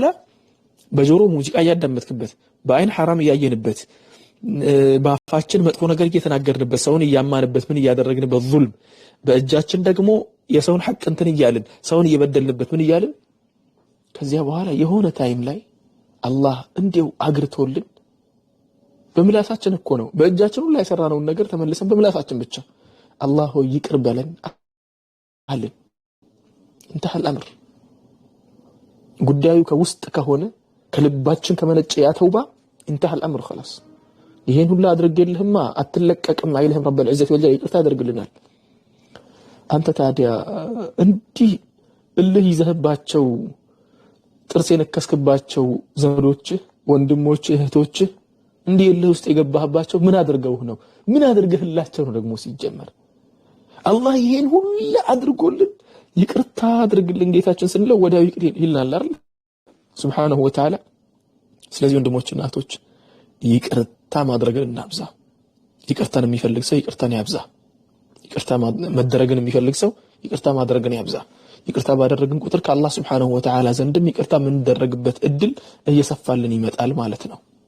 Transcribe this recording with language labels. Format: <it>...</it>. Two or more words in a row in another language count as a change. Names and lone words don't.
<am>በጆሮ ሙዚቃ ያዳመጥክበት በአይን حرام ያየንበት ባፋችን መጥፎ ነገር እየተናገርንበት ሰውን ያማንበት ምን ያደረግንበት ዙልም በእጃችን ደግሞ የሰውን ሐቅ እንትን ይያልን ሰውን እየበደልንበት ምን ይያልን ከዚያ በኋላ የሆነ ታይም ላይ አላህ እንዴው አግርቶልን በምላሳችን እኮ ነው በእጃችን ሁሉ ያሰራነውን ነገር ተመልሰን በምላሳችን ብቻ አላህ ሆይ ይቅር በለን አለን።</am> <ar>انتهى الامر</ar> <am>ጉዳዩ ከውስጥ ከሆነ ከልባችን ከመነጨ ያ ተውባ</am> <ar>انتهى الامر خلاص</ar> <am>ይሄን ሁሉ አድርገልህማ አትለቀቅም አይልህም ረብ</am> <ar>العزة والجلال</ar> <am>ይቅርታ ያደርግልናል። አንተ ታዲያ እንዲህ እልህ ይዘህባቸው ጥርስ የነከስክባቸው ዘመዶች ወንድሞች እህቶች እንዲህ እልህ ውስጥ የገባህባቸው ምን አድርገውህ ነው ምን አድርገህላቸው ነው ደግሞ ሲጀመር አላህ ይሄን ሁሉ አድርጎልን ይቅርታ አድርግልን ጌታችን ስንለው ወዲያው ይቅር ይልናል አይደል</am> <ar>سبحانه وتعالى።</ar> <am>ስለዚህ ወንድሞችና እህቶች ይቅርታ ማድረግን እናብዛ። ይቅርታን የሚፈልግ ሰው ይቅርታን ያብዛ። ይቅርታ መደረግን የሚፈልግ ሰው ይቅርታ ማድረግን ያብዛ። ይቅርታ ባደረግን ቁጥር ከአላህ</am> <ar>سبحانه وتعالى</ar> <am>ዘንድም ይቅርታ ምን ደረግበት እድል እየሰፋልን ይመጣል ማለት ነው።</am>